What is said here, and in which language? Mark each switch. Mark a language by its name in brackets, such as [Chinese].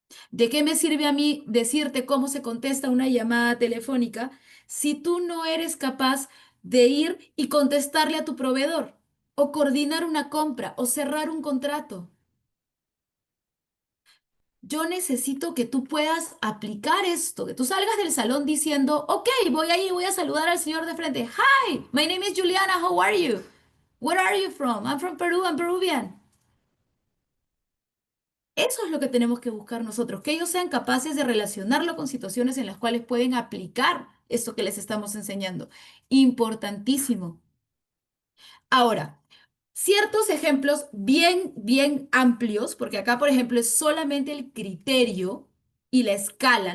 [Spanish] ¿De qué me sirve a mí decirte cómo se contesta una llamada telefónica si tú no eres capaz de ir y contestarle a tu proveedor o coordinar una compra o cerrar un contrato? Yo necesito que tú puedas aplicar esto, que tú salgas del salón diciendo, ok, voy a ir, voy a saludar al señor de frente. [English] Hi, my name is Juliana, how are you? Where are you from? I'm from Peru, I'm Peruvian. [Spanish] Eso es lo que tenemos que buscar nosotros, que ellos sean capaces de relacionarlo con situaciones en las cuales pueden aplicar esto que les estamos enseñando. Importantísimo. Ahora, ciertos ejemplos bien amplios, porque acá, por ejemplo, es solamente el criterio y la escala.